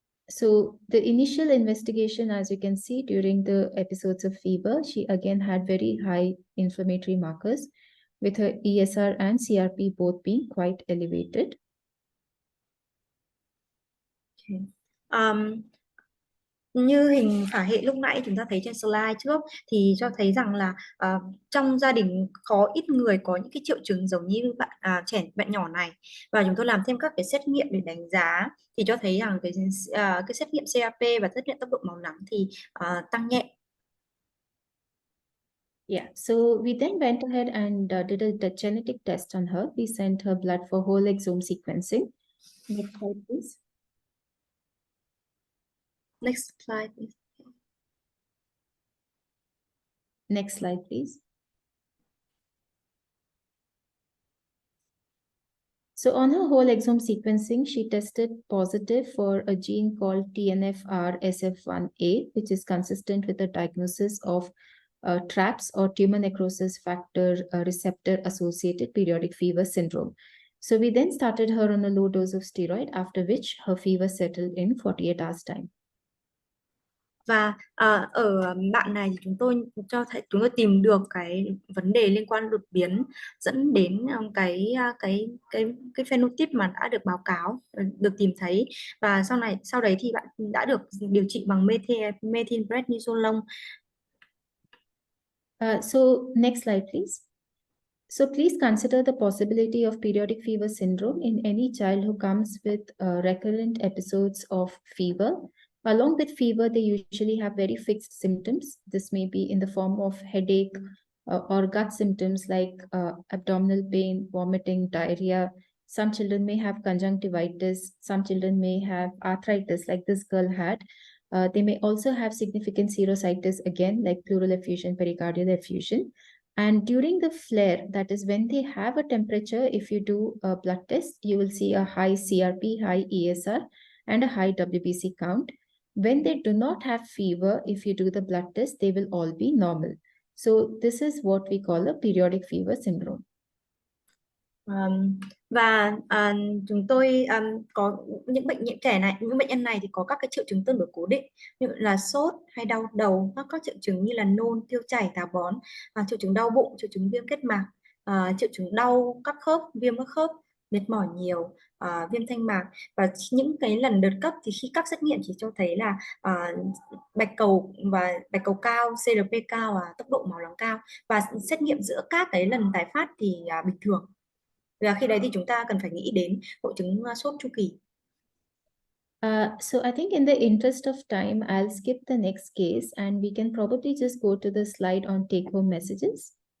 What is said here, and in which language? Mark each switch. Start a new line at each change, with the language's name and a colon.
English: So the initial investigation, as you can see during the episodes of fever, she again had very high inflammatory markers, with her ESR and CRP both being quite elevated. Okay.
Vietnamese: Như hình phả hệ lúc nãy chúng ta thấy trên slide trước thì cho thấy rằng là trong gia đình có ít người có những cái triệu chứng giống như bạn nhỏ này, và chúng tôi làm thêm các cái xét nghiệm để đánh giá thì cho thấy rằng cái xét nghiệm CRP và xét nghiệm tốc độ máu nóng thì tăng nhẹ.
English: Yeah, so we then went ahead and did a genetic test on her. We sent her blood for whole exome sequencing. Next slide, please. Next slide, please. Next slide, please. So on her whole exome sequencing, she tested positive for a gene called TNFR-SF1A, which is consistent with the diagnosis of TRAPS, or tumor necrosis factor receptor associated periodic fever syndrome. So we then started her on a low dose of steroid, after which her fever settled in 48 hours time.
Vietnamese: Và ở bạn này thì chúng tôi tìm được cái vấn đề liên quan đột biến dẫn đến cái phenotype mà đã được báo cáo, được tìm thấy, và sau đấy thì bạn đã được điều trị bằng methylprednisolone.
English: So next slide, please. So please consider the possibility of periodic fever syndrome in any child who comes with recurrent episodes of fever. Along with fever, they usually have very fixed symptoms. This may be in the form of headache or gut symptoms like abdominal pain, vomiting, diarrhea. Some children may have conjunctivitis. Some children may have arthritis, like this girl had. They may also have significant serositis, again, like pleural effusion, pericardial effusion. And during the flare, that is when they have a temperature, if you do a blood test, you will see a high CRP, high ESR, and a high WBC count. When they do not have fever, if you do the blood test, they will all be normal. So this is what we call a periodic fever syndrome.
Vietnamese: Và chúng tôi có những những bệnh nhân này thì có các cái triệu chứng tương đối cố định, như là sốt hay đau đầu, các triệu chứng như là nôn, tiêu chảy, táo bón, triệu chứng đau bụng, triệu chứng viêm kết mạc, triệu chứng đau các khớp, viêm các khớp, mệt mỏi nhiều, viêm thanh mạc. Và những cái lần đợt cấp thì khi các xét nghiệm chỉ cho thấy là bạch cầu cao, CRP cao, tốc độ máu nóng cao, và xét nghiệm giữa các cái lần tái phát thì bình thường. Và khi đấy thì chúng ta cần phải nghĩ đến hội chứng sốt chu kỳ.
English: So I think in the interest of time, I'll skip the next case and we can probably just go to the slide on take-home messages.